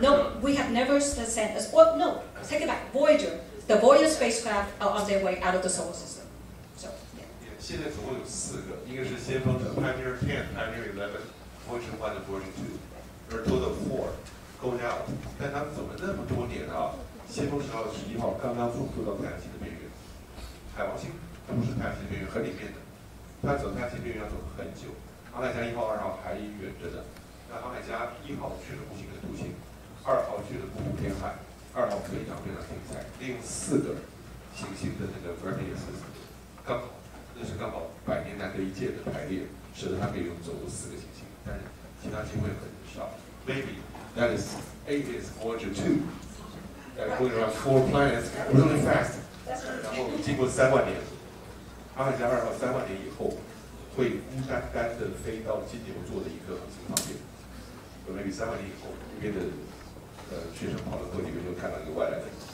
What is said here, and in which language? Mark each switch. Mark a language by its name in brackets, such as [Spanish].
[English] No, we have never sent us. Well, no, take it back. Voyager, the Voyager spacecraft are on their way out of the solar system. So yeah. [Chinese] 现在总共有4个，一个是先锋者 Pioneer 10, Pioneer 11, Voyager 1 and Voyager 2， 而 [English] total 4 going out。 [Chinese] 但他们走了那么多年啊，先锋10号、11号刚刚走到太阳系的边缘，海王星它不是太阳系边缘，很里面的，它走太阳系边缘要走很久。航海家1号、2号还远着呢。那航海家1号去了木星的土星，2号去了木土天海，2号非常精彩，利用4个行星的那个 gravity assist， 刚好。那是刚好100年难得一见的排列，使得它可以走入4个行星，但是其他机会很少。 [English] Maybe that is Voyager 2, going around 4 planets really fast。 [Chinese] 然后经过3万年，航海家2号3万年以后，会孤单单的飞到金牛座的一颗恒星旁边。 Maybe 3万年以后，那边的学生跑到河里面就看到一个外来的。